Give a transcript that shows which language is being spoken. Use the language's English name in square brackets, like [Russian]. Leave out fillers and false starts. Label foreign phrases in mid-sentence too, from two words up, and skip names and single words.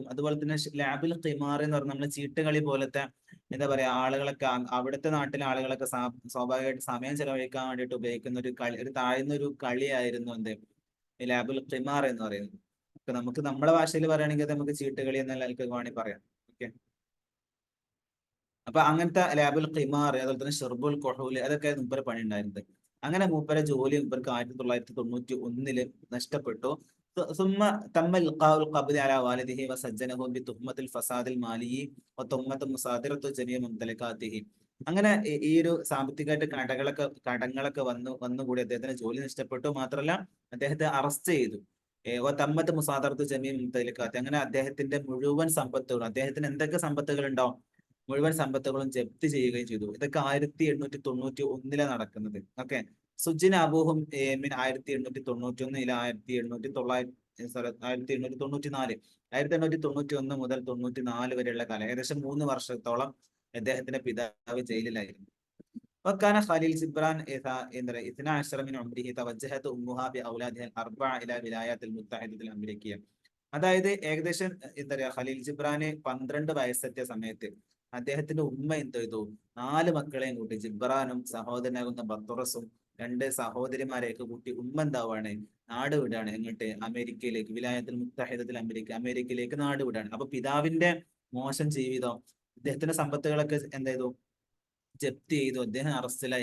[Malayalam] അതുപോലെ തന്നെ [Arabic] لعب القمار [Malayalam] എന്ന് പറഞ്ഞാൽ നമ്മള് ചീട്ടുകളി പോലത്തെ എന്താ പറയാ ആളുകളൊക്കെ അവിടുത്തെ നാട്ടിലെ ആളുകളൊക്കെ സ്വാഭാവികമായിട്ട് സമയം ചെലവഴിക്കാൻ വേണ്ടിയിട്ട് ഉപയോഗിക്കുന്ന ഒരു കളി, ഒരു താഴ്ന്ന ഒരു കളിയായിരുന്നു എന്ത് [Arabic] لعب القمار [Malayalam] എന്ന് പറയുന്നത്. ഇപ്പൊ നമുക്ക് നമ്മുടെ ഭാഷയിൽ പറയുകയാണെങ്കിൽ നമുക്ക് ചീട്ടുകളി എന്ന നിലയ്ക്ക് വേണമെങ്കിൽ പറയാം. ഓക്കെ, അപ്പൊ അങ്ങനത്തെ [Arabic] لعب القمار [Malayalam] അതുപോലെ തന്നെ [Arabic] شرب الكحول [Malayalam] അതൊക്കെ മൂപ്പരെ പണി ഉണ്ടായിരുന്നത്. അങ്ങനെ മൂപ്പരെ ജോലി മൂപ്പർക്ക് 1991 നഷ്ടപ്പെട്ടു. [Arabic] ثم تم إلقاء القبض على والده وسجنه بتهمة الفساد المالي وتهمة مصادرة جميع ممتلكاته. [Malayalam] അങ്ങനെ ഈ ഒരു സാമ്പത്തികമായിട്ട് കടങ്ങളൊക്കെ വന്നുകൂടി അദ്ദേഹത്തിന് ജോലി നഷ്ടപ്പെട്ടു. മാത്രമല്ല അദ്ദേഹത്തെ അറസ്റ്റ് ചെയ്തു. [Arabic] تمت مصادرة جميع ممتلكات, [Malayalam] അങ്ങനെ അദ്ദേഹത്തിന്റെ മുഴുവൻ സമ്പത്തുകളും, അദ്ദേഹത്തിന് എന്തൊക്കെ സമ്പത്തുകൾ ഉണ്ടോ മുഴുവൻ സമ്പത്തുകളും ജപ്തി ചെയ്യുകയും ചെയ്തു. ഇതൊക്കെ 1891 നടക്കുന്നത്. ഓക്കെ. [Arabic] سجن أبوهم من 1891 إلى 1894 [Malayalam] 1891 മുതൽ 94 വരെയുള്ള കാലം, ഏകദേശം 3 വർഷത്തോളം അദ്ദേഹത്തിന്റെ പിതാവ് ജയിലിലായിരുന്നു. [Arabic] وكان خليل جبران إذا 12 من عمره توجهت أمها بأولادها الأربعة إلى الولايات المتحدة الأمريكية. [Malayalam] അതായത് ഏകദേശം എന്താ പറയാ, ഖലീൽ ജിബ്രാന് 12 വയസ്സെത്തിയ സമയത്ത് അദ്ദേഹത്തിന്റെ ഉമ്മ എന്ത് ചെയ്തു, 4 മക്കളെയും കൂട്ടി, ജിബ്രാനും സഹോദരനാകുന്ന ബത്തുറസും 2 സഹോദരിമാരെയൊക്കെ കൂട്ടി ഉമ്മ എന്താവാണ്, നാട് വിടാണ്. എങ്ങോട്ട്? അമേരിക്കയിലേക്ക്. [Arabic] الولايات المتحدة [Malayalam] അമേരിക്കയിലേക്ക് നാട് വിടാണ്. അപ്പൊ പിതാവിന്റെ മോശം ജീവിതം, അദ്ദേഹത്തിന്റെ സമ്പത്തുകളൊക്കെ എന്ത് ചെയ്തു, ജപ്തി ചെയ്തു, അദ്ദേഹം അറസ്റ്റിലായി.